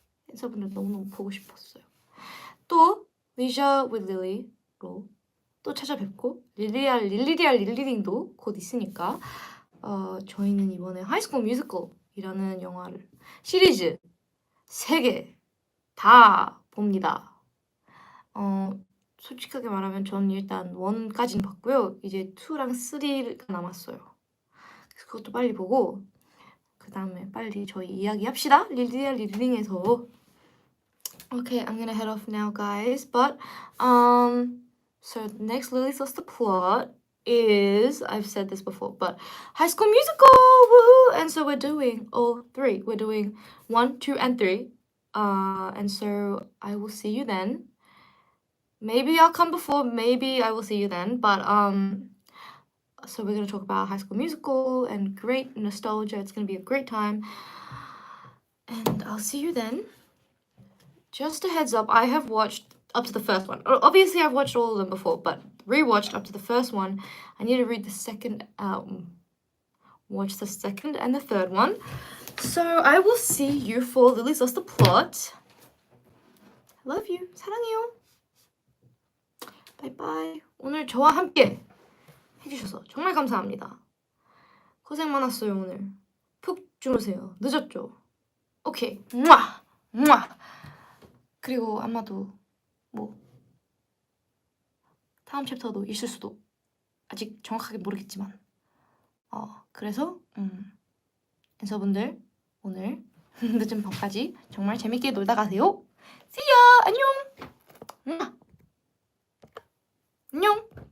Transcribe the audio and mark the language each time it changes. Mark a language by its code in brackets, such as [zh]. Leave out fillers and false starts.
[ko] 앤서분들 너무너무 보고 싶었어요. 또 Leisure with Lily로 또 찾아뵙고 릴리링도 곧 있으니까 저희는 이번에 하이스쿨 뮤지컬이라는 영화를 시리즈 3개 다 봅니다. 솔직하게 말하면 저는 일단 1까지는 봤고요. 이제 2랑 3가 남았어요. 그래서 그것도 빨리 보고 그 다음에 빨리 저희 이야기합시다. 릴링에서. [en] Okay, I'm gonna head off now, guys. But so the next Lily Sauce the plot is, I've said this before, but High School Musical, woohoo! And so we're doing all 3. We're doing 1, 2, and 3. And so I will see you then. Maybe I'll come before, maybe I will see you then. But so we're gonna talk about High School Musical and great nostalgia. It's gonna be a great time. And I'll see you then. Just a heads up, I have watched up to the first one. Obviously, I've watched all of them before, but rewatched up to the first one. I need to read the second, watch the second and the third one. So I will see you for Lily Sauce the plot. Love you. [ko] 사랑해요. 바이바이. 오늘 저와 함께 해주셔서 정말 감사합니다. 고생 많았어요, 오늘. 푹 주무세요. 늦었죠? 오케이. 무아! 그리고 아마도 다음 챕터도 있을 수도 아직 정확하게 모르겠지만 그래서 앤서분들 오늘 늦은 밤까지 정말 재밌게 놀다 가세요. [en] See ya! [ko] 안녕! 안녕!